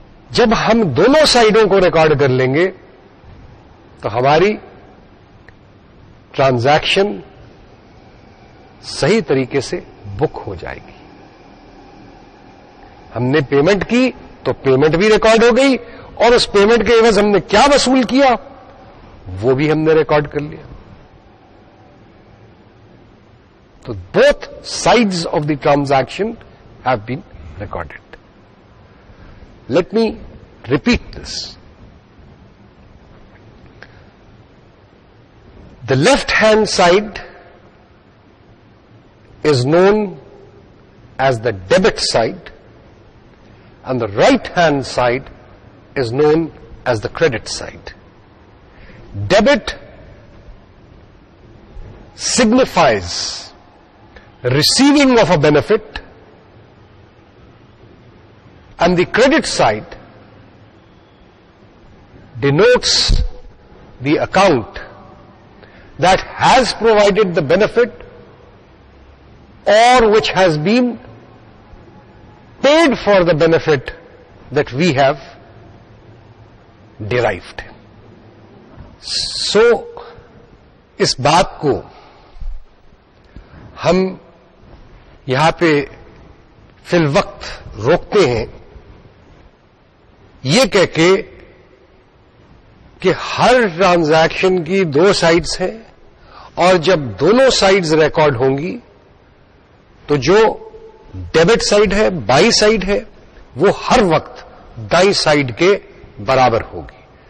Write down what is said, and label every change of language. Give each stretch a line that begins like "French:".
Urdu: جب ہم دونوں سائڈوں کو ریکارڈ کر لیں گے تو ہماری ٹرانزیکشن صحیح طریقے سے بک ہو جائے گی. ہم نے پیمنٹ کی تو پیمنٹ بھی ریکارڈ ہو گئی, اور اس پیمنٹ کے عوض ہم نے کیا وصول کیا وہ بھی ہم نے ریکارڈ کر لیا.
English: So both sides of the transaction have been recorded. Let me repeat this. The left-hand side is known as the debit side, and the right-hand side is known as the credit side. Debit signifies receiving of a benefit, and the credit side denotes the account that has provided the benefit or which has been paid for the benefit that we have derived.
Urdu: So, اس بات کو ہم یہاں پہ فی الوقت روکتے ہیں یہ کہہ کے کہ ہر ٹرانزیکشن کی دو سائڈز ہیں اور جب دونوں سائڈز ریکارڈ ہوں گی تو جو ڈیبٹ سائڈ ہے بائیں سائڈ ہے وہ ہر وقت دائیں سائڈ کے برابر ہوگی.